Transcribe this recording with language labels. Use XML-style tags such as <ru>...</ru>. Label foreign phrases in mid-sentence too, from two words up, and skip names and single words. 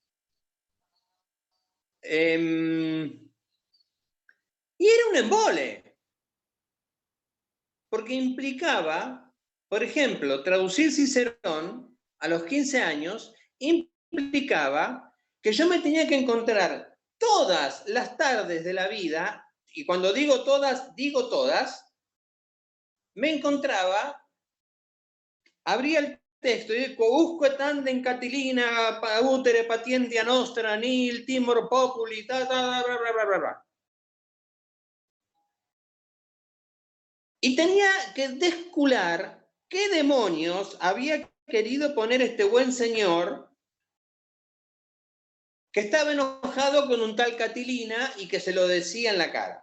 <es>Y era un embole, porque implicaba, por ejemplo, traducir Cicerón a los 15 años, implicaba que yo me tenía que encontrar todas las tardes de la vida, y cuando digo todas, me encontraba, abría el texto y</es> <la>quousque tandem Catilina utere patientia nostra nil timor populi,</la> <es>y tenía que descular qué demonios había querido poner este buen señor que estaba enojado con un tal Catilina y que se lo decía en la cara.</es>